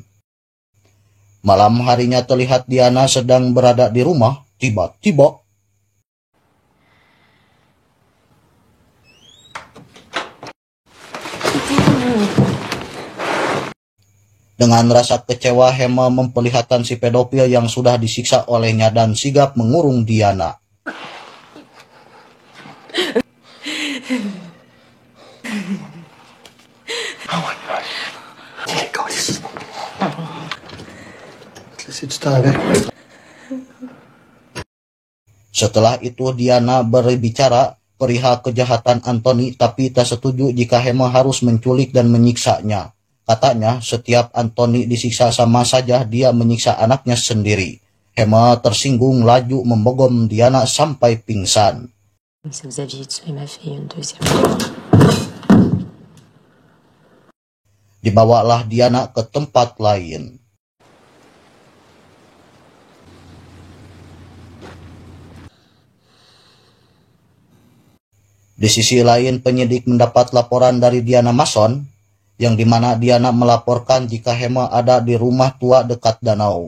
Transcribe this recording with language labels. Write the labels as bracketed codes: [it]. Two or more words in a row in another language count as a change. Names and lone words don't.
[id] Malam harinya terlihat Diana sedang berada di rumah, tiba-tiba dengan rasa kecewa Hema memperlihatkan si pedofil yang sudah disiksa olehnya dan sigap mengurung Diana. [en] Oh my God. Oh my God. [fr] Laissez du temps avec. [id] Setelah itu Diana berbicara perihal kejahatan Anthony tapi tak setuju jika Hema harus menculik dan menyiksanya. Katanya setiap Anthony disiksa sama saja dia menyiksa anaknya sendiri. Hema tersinggung laju membogom Diana sampai pingsan. [fr] Si vous aviez tué ma fille une deuxième fois. [id] Dibawalah Diana ke tempat lain. Di sisi lain penyidik mendapat laporan dari Diana Mason, yang dimana Diana melaporkan jika Hema ada di rumah tua dekat danau.